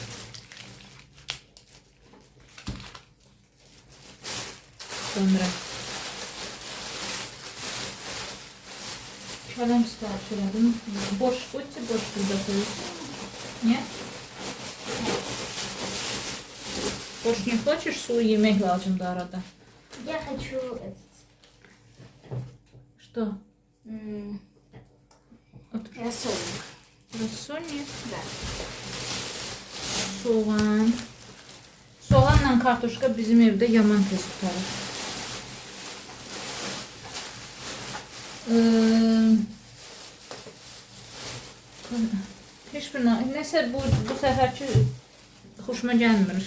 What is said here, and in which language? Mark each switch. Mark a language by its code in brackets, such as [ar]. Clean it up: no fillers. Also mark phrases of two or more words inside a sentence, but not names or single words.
[az] Sonra kalem sipariş elədim. Boş qoysa boş burada koyuyorsun. Niye? Boş [ru] не хочешь? [az] Сulu yemek lazım da arada. [ru] Я хочу этот. Что? Рассольник. Рассольник? Да. [az] Soğan. Soğanla kartuşka bizim evdə yaman tez tutarır. Hiçbir nəsə bu səfərki xoşuma gəlmir.